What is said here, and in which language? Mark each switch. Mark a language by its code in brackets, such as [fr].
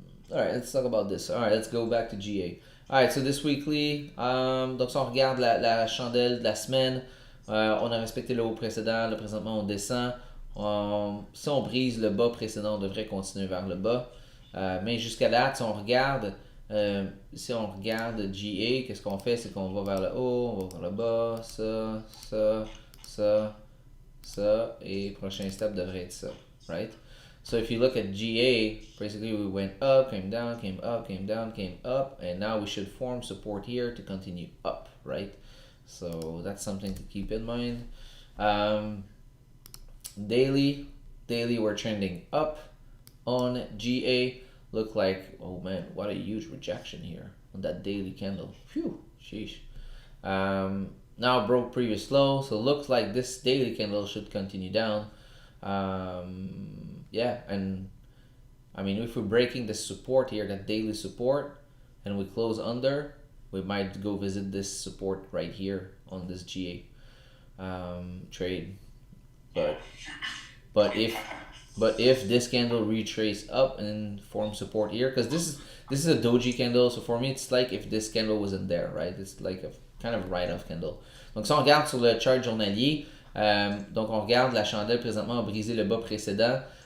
[en] Alright, let's talk about this. Alright, let's go back to GA. Alright, so this weekly, [fr] donc si on regarde la chandelle de la semaine, on a respecté le haut précédent, là présentement on descend. Si on brise le bas précédent, on devrait continuer vers le bas. Mais jusqu'à date, si on regarde GA, qu'est-ce qu'on fait? C'est qu'on va vers le haut, on va vers le bas, ça, et prochain step devrait être ça, right? [en] So if you look at GA, basically we went up, came down, came up, came down, came up, and now we should form support here to continue up, right? So that's something to keep in mind. Daily we're trending up on GA. Look like, oh man, what a huge rejection here on that daily candle. Phew, sheesh. Now broke previous low, so looks like this daily candle should continue down. Yeah, and I mean, if we're breaking the support here, that daily support, and we close under, we might go visit this support right here on this GA trade. But if this candle retrace up and form support here, because this is a doji candle, so for me it's like if this candle wasn't there, right? It's like a kind of write-off candle. [fr] Donc si on regarde sur le chart journalier, donc on regarde la chandelle présentement a brisé le bas précédent.